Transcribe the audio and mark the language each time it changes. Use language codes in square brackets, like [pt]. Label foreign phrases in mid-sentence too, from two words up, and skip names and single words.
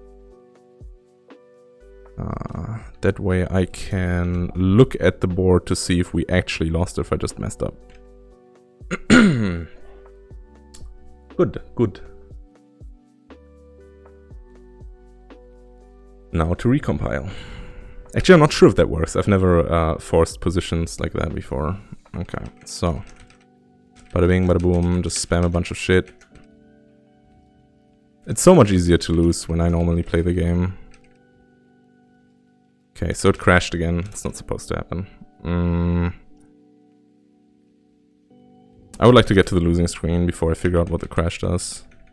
[en] look at the board to see if we actually lost or if I just messed up. Good. Now to recompile. Actually, I'm not sure if that works. I've never forced positions like that before. Okay, so. Bada bing, bada boom, just spam a bunch of shit. It's so much easier to lose when I normally play the game. Okay, so it crashed again. It's not supposed to happen. I would like to get to the losing screen before I figure out what the crash does.